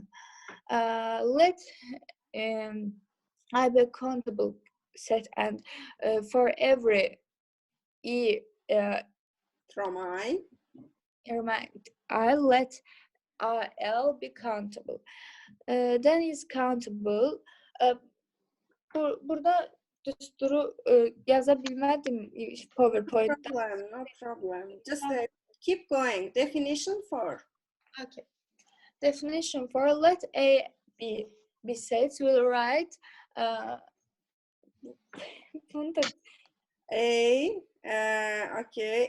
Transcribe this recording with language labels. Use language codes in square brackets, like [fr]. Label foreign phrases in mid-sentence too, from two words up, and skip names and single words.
[en] Let I be a countable set, and for every E from I let L be countable. Then is countable. [tr] Burada düsturu yazabilmedim PowerPoint'ta. [en] No problem. Just keep going. Definition 4. Okay. Definition 4. Let A be sets. We'll write okay.